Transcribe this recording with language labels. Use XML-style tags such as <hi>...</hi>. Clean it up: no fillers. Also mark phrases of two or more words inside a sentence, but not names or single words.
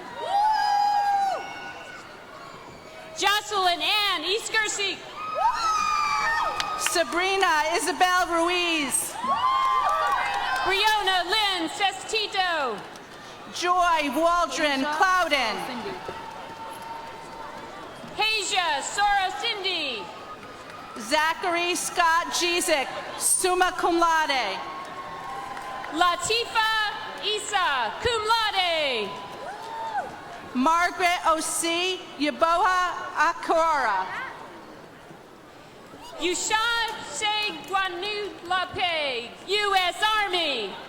<en>Jocelyn Ann Eastgersey. Sabrina Isabel Ruiz. Briona Lynn Sestito. Joy Waldron Clouden. Hasia Sora Cindy. Zachary Scott Jezik,</en> <la>summa cum laude.</la> <en>Latifa Isa,</en> <la>cum laude.</la> <en>Margaret O.C. Yaboha Akora. Yushad Seguanu Lape, U.S. Army.</en>